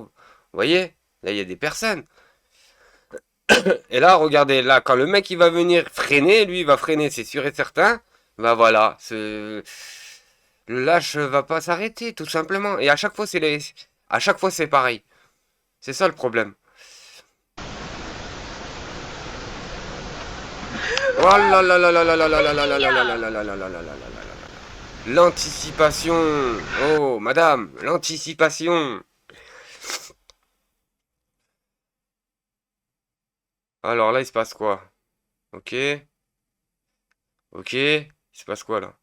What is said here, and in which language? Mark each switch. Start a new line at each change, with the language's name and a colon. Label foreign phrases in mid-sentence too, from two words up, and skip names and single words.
French: Vous voyez? Là, il y a des personnes. Et là, regardez, là, quand le mec, il va venir freiner, lui, il va freiner, c'est sûr et certain. Bah voilà, le lâche va pas s'arrêter, tout simplement. Et à chaque fois, à chaque fois, c'est pareil. C'est ça le problème. Oh là là là là là là là là là là là là là là là là là là là. L'anticipation. Oh, madame, l'anticipation. Alors là, il se passe quoi? Ok. Ok. Il se passe quoi là?